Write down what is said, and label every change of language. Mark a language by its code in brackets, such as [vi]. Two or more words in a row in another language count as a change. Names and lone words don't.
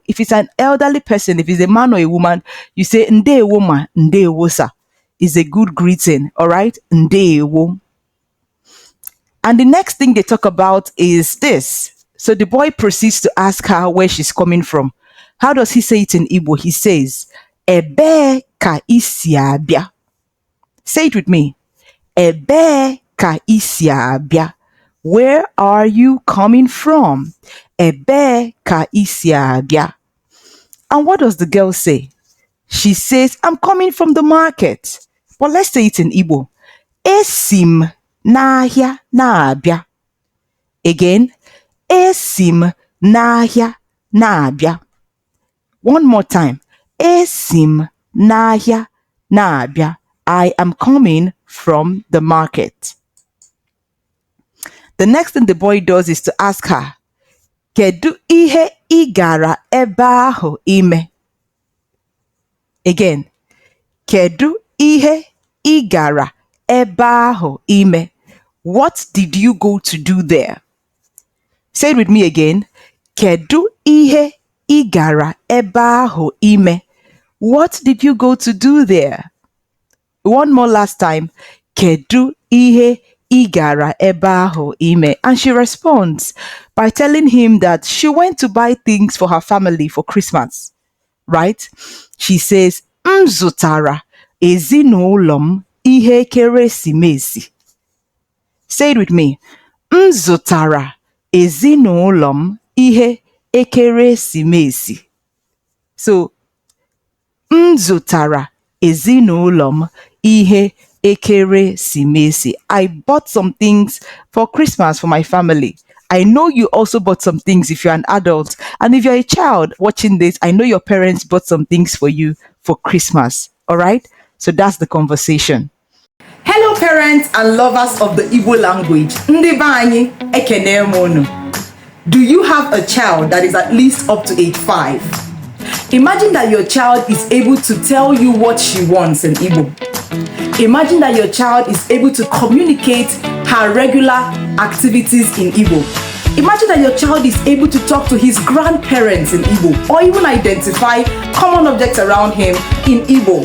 [en] If it's an elderly person, if it's a man or a woman, you say [ig] Ndewo ma, Ndewo sa. [en] Is a good greeting, all right? [ig] Ndewo. [en] And the next thing they talk about is this. So the boy proceeds to ask her where she's coming from. How does he say it in Igbo? He says, [ig] Ebe ka isi abia. [en] Say it with me. [ig] Ebe ka isi abia. [en] Where are you coming from? [ig] Ebe ka isi abia. [en] And what does the girl say? She says, I'm coming from the market. But let's say it in Igbo. [ig] Esim n'ahịa na-abịa. Again, esim n'ahịa na-abịa. [en] One more time. [ig] Esim n'ahịa na-abịa. [en] I am coming from the market. The next thing the boy does is to ask her, [ig] Kedu ihe ị gara ebe ahụ ime? Again, Kedu ihe ị gara ebe ahụ ime? [en] What did you go to do there? Say it with me again. [ig] Kedu ihe ị gara ebe ahụ ime? [en] What did you go to do there? One more last time. [ig] Kedu ihe ị gara ebe ahụ ime? [en] And she responds by telling him that she went to buy things for her family for Christmas. Right? She says, [ig] M zụtara ezinụlọ m ihe ekeresimesi. [en] Say it with me. [ig] M zụtara ezinụlọ m ihe ekeresimesi. So, m zụtara ezinụlọ m ihe ekeresimesi. [en] I bought some things for Christmas for my family. I know you also bought some things if you're an adult. And if you're a child watching this, I know your parents bought some things for you for Christmas. All right? So that's the conversation. Hello parents and lovers of the Igbo language. [ig] Ndị be anyị, ekene m unu. [en] Do you have a child that is at least up to age 5? Imagine that your child is able to tell you what she wants in Igbo. Imagine that your child is able to communicate her regular activities in Igbo. Imagine that your child is able to talk to his grandparents in Igbo or even identify common objects around him in Igbo.